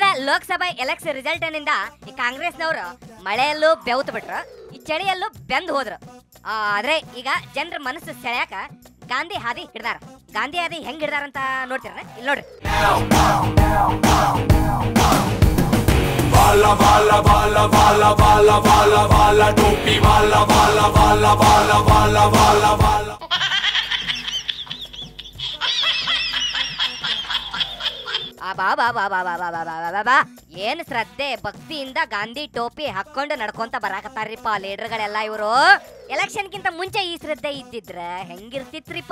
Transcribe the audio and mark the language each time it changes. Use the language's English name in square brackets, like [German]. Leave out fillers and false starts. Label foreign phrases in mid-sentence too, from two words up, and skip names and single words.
[Kannada] ಲೋಕಸಭಾ [English] election result [Kannada] ನಿಂದ ಈ ಕಾಂಗ್ರೆಸ್ನವರು ಮಳೆಯಲ್ಲೂ ಬೆವ್ತು ಬಿಟ್ರು, ಈ ಚಳಿಯಲ್ಲೂ ಬೆಂದು ಹೋದ್ರು. ಆದ್ರೆ ಈಗ ಜನರ ಮನಸ್ಸು ಸೆಳ್ಯಾಕ ಗಾಂಧಿ ಹಾದಿ ಹಿಡ್ದಾರ. ಗಾಂಧಿ ಹಾದಿ ಹೆಂಗ್ ಹಿಡ್ದಾರಂತ ನೋಡ್ತೀರ? ಇಲ್ಲಿ ನೋಡ್ರಿ. [Hindi] वाला वाला वाला वाला वाला वाला वाला टोपी वाला वाला वाला वाला वाला वाला वाला [Kannada] ಏನ್ ಶ್ರದ್ಧೆ ಭಕ್ತಿಯಿಂದ ಗಾಂಧಿ ಟೋಪಿ ಹಾಕೊಂಡು ನಡ್ಕೊಂತ ಬರಾಕತ್ತಾರ್ರಿಪ್ಪ ಲೀಡರ್ಗಳೆಲ್ಲ. ಇವರು ಎಲೆಕ್ಷನ್ ಗಿಂತ ಮುಂಚೆ ಈ ಶ್ರದ್ಧೆ ಇದ್ದಿದ್ರ ಹೆಂಗಿರ್ತಿತ್ರಿಪ್ಪ?